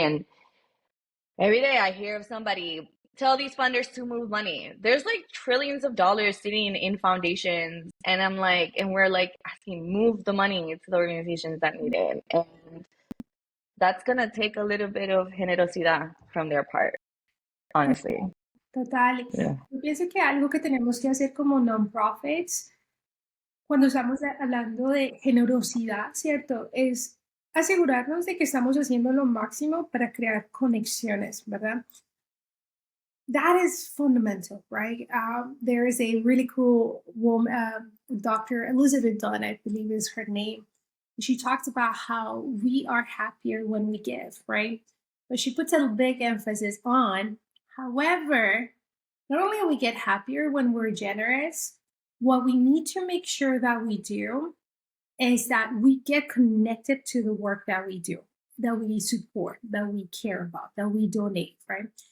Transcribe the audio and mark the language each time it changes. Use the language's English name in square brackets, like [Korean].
[English] And every day I hear of somebody tell these funders to move money. There's like trillions of dollars sitting in foundations, and I'm like, and we're like asking, move the money to the organizations that need it. And that's gonna take a little bit of generosidad from their part, honestly. Total. Yeah. [Spanish] Yo pienso que algo que tenemos que hacer como non-profits, cuando estamos hablando de generosidad, ¿cierto? Es asegurarnos de que estamos haciendo lo máximo para crear conexiones, ¿verdad? [English] That is fundamental, right? There is a really cool woman, Dr. Elizabeth Dunn, I believe is her name. She talks about how we are happier when we give, right? But she puts a big emphasis on, however, not only we get happier when we're generous, what we need to make sure that we do is that we get connected to the work that we do, that we support, that we care about, that we donate, right?